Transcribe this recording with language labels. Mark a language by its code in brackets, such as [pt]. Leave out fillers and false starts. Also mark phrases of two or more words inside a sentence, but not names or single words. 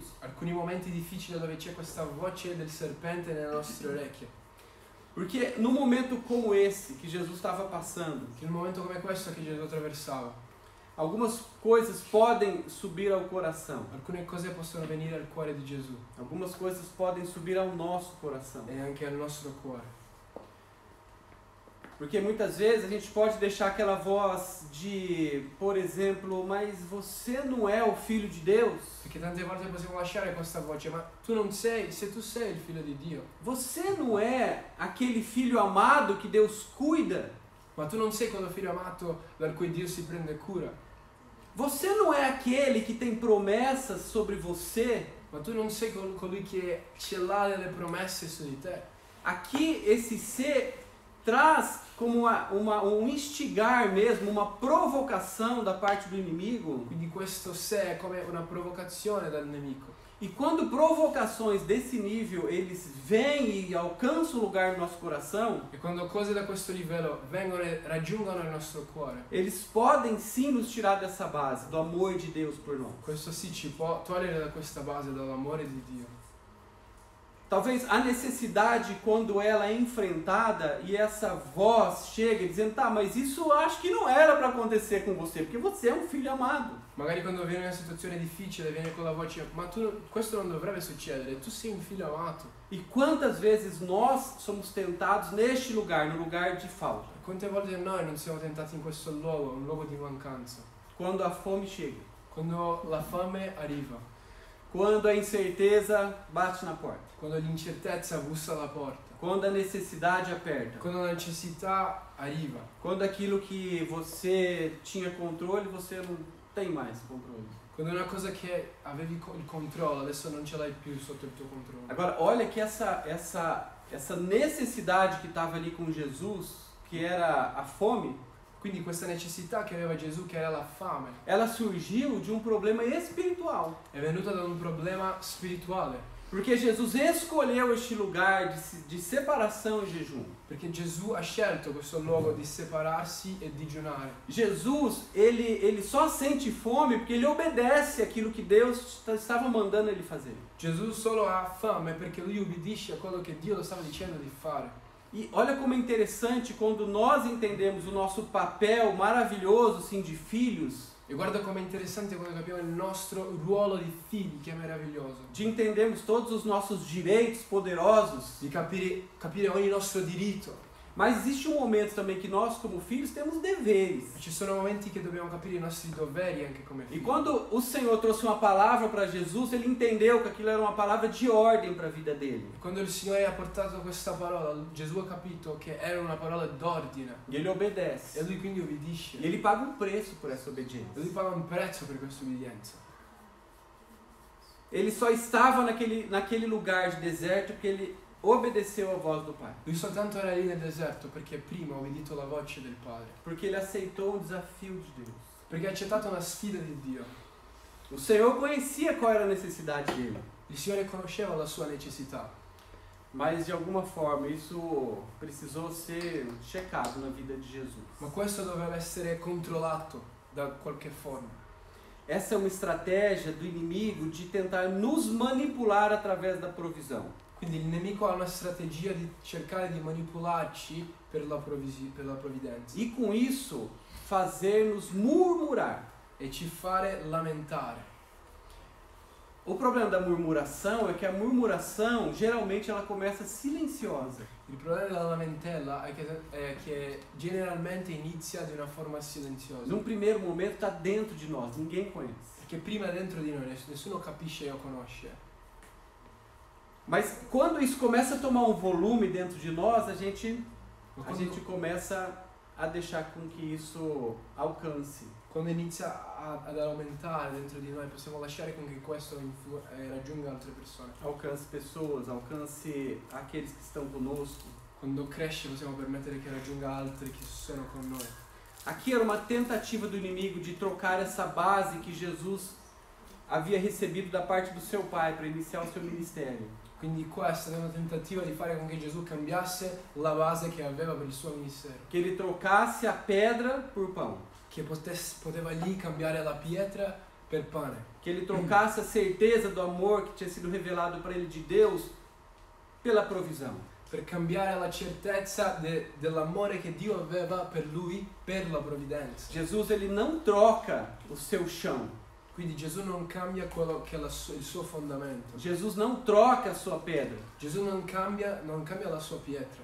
[it] Alcuni momenti difficili dove c'è questa voce del serpente nelle nostre orecchie. [pt] Porque no momento como esse que Jesus estava passando, [it] In un momento come questo che Gesù attraversava, [pt] algumas coisas podem subir ao coração. [it] alcune cose possono venire al cuore di Gesù [pt] Algumas coisas podem subir ao nosso coração. [it] e anche al nostro cuore. [pt] Porque muitas vezes a gente pode deixar aquela voz de, por exemplo, mas você não é o filho de Deus? [it] Perché tante volte possiamo lasciare questa voce, ma tu non sei, se tu sei il figlio di Dio, [pt] Você não é aquele filho amado que Deus cuida? [it] ma tu non sei quello figlio amato dal cui Dio si prende cura, [pt] Você não é aquele que tem promessas sobre você? [it] ma tu non sei colui che ce l'ha delle promesse su di te. [pt] Aqui esse ser traz como um instigar mesmo, uma provocação da parte do inimigo. [it] Quindi questo se è come una provocazione dal nemico. [pt] E quando provocações desse nível eles vêm e alcançam o lugar no nosso coração, [it] E quando cose da questo livello raggiungono il nostro cuore, [pt] eles podem sim nos tirar dessa base, do amor de Deus por nós. [it] questo sì ci può togliere da questa base, dall'amore di Dio. [pt] Talvez a necessidade, quando ela é enfrentada e essa voz chega dizendo, tá, mas isso eu acho que não era para acontecer com você, porque você é um filho amado. [it] Magari quando viene una situazione difficile, viene con la voce, ma questo non dovrebbe succedere, tu sei un figlio amato. [pt] E quantas vezes nós somos tentados neste lugar, no lugar de falta? [it] Quante volte noi non siamo tentati in questo luogo, un luogo di mancanza? [pt] quando a fome chega, [it] quando la fame arriva, [pt] quando a incerteza bate na porta, [it] quando l'incertezza bussa alla porta, [pt] quando a necessidade aperta, [it] quando la necessità arriva, [pt] quando aquilo que você tinha controle, você não tem mais controle. [it] quando è una cosa che avevi il controllo, adesso non ce l'hai più sotto il tuo controllo. [pt] Agora, olha que essa necessidade que estava ali com Jesus, que era a fome, [it] Quindi questa necessità che aveva Gesù, che era la fame, [pt] ela surgiu de um problema espiritual. [it] è venuta da un problema spirituale. [pt] Porque Jesus escolheu este lugar de separação e jejum. [it] Perché Gesù ha scelto questo luogo di separarsi e digiunare. [pt] Jesus, ele só sente fome porque ele obedece aquilo que Deus estava mandando ele fazer. [it] Gesù solo ha fame perché lui ubbidisce a quello che Dio lo stava dicendo di fare. [pt] E olha como é interessante quando nós entendemos o nosso papel maravilhoso, assim, de filhos, [it] E guarda com'è interessante quando capiamo il nostro ruolo di figli, che è meraviglioso. [pt] de entendermos todos os nossos direitos poderosos. [it] Di capire ogni nostro diritto. [pt] Mas existe um momento também que nós, como filhos, temos deveres. [it] Ci sono momenti che dobbiamo capire i nostri doveri anche come [pt] E [it] figli. [pt] quando o Senhor trouxe uma palavra para Jesus, ele entendeu que aquilo era uma palavra de ordem para a vida dele. [it] Quando il Signore ha portato questa parola, Gesù ha capito che era una parola d'ordine. [pt] E ele obedece. [it] E lui quindi obbedisce. [pt] E ele paga um preço por essa obediência. [it] E lui paga un prezzo per questa obbedienza. [pt] Ele só estava naquele lugar de deserto porque ele obedeceu a voz do Pai. [it] Lui soltanto era lì nel deserto perché prima ha obbedito la voce del Padre. [pt] Porque ele aceitou um desafio de Deus. [it] Perché ha accettato una sfida di Dio. [pt] O Senhor conhecia qual era a necessidade dele. [it] Il Signore conosceva la sua necessità. [pt] Mas de alguma forma isso precisou ser checado na vida de Jesus. [it] Ma questo doveva essere controllato da qualche forma. [pt] Essa é uma estratégia do inimigo de tentar nos manipular através da provisão. [it] Quindi il nemico ha una strategia di cercare di manipolarci per la provvidenza [pt] E com isso fazer-nos murmurar. [it] e ci fare lamentare. [pt] O problema da murmuração é que a murmuração geralmente ela começa silenciosa. [it] Il problema della lamentela è che generalmente inizia di una forma silenziosa. [pt] Num primeiro momento está dentro de nós, ninguém conhece. [it] Perché prima dentro di noi nessuno capisce o conosce. [pt] Mas quando isso começa a tomar um volume dentro de nós, a gente [it] Ma [pt] começa a deixar com que isso alcance. [it] quando inizia ad aumentare dentro di noi possiamo lasciare con che questo raggiunga altre persone. [pt] Alcance pessoas, alcance aqueles que estão conosco. [it] Quando cresce possiamo permettere che raggiunga altri che sono con noi. [pt] Aqui era uma tentativa do inimigo de trocar essa base que Jesus havia recebido da parte do seu pai para iniciar o seu ministério. [it] Quindi questa è una tentativa di fare con che Gesù cambiasse la base che aveva per il suo ministero. [pt] Que ele trocasse a pedra por pão. [it] Che poteva lì cambiare la pietra per pane. [pt] Que ele trocasse a certeza do amor que tinha sido revelado para ele de Deus pela provisão. [it] Per cambiare la certezza dell'amore che Dio aveva per lui per la provvidenza. [pt] Jesus ele não troca o seu chão. [it] Quindi Gesù non cambia quello che è il suo fondamento. [pt] Jesus não troca a sua pedra. [it] Gesù non cambia la sua pietra.